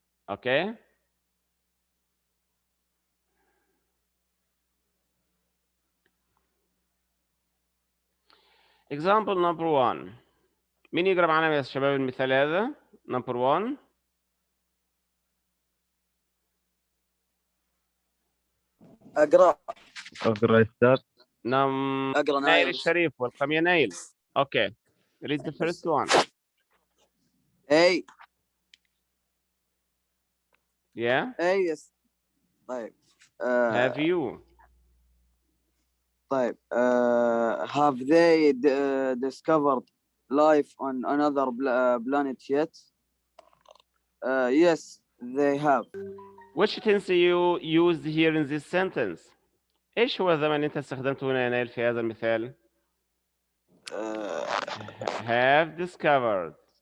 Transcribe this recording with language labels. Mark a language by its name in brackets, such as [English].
[Arabic] أوكي؟ [English] Example number 1. [Arabic] مين يقرأ معانا يا شباب المثال هذا؟ [English] Number 1. [Arabic] أقرأ أستاذ. أقرأ نايل نايل. الشريف. welcome يا نايل. [English] Okay. Read the first one. A. Yeah. A yes. [Arabic] طيب. [English] Have you? [Arabic] طيب. [English] Have they discovered life on another planet yet? Yes, they have. Which tense you used here in this sentence? [Arabic] إيش هو الزمن اللي أنت استخدمته هنا يا نايل في هذا المثال؟ [English] Have discovered.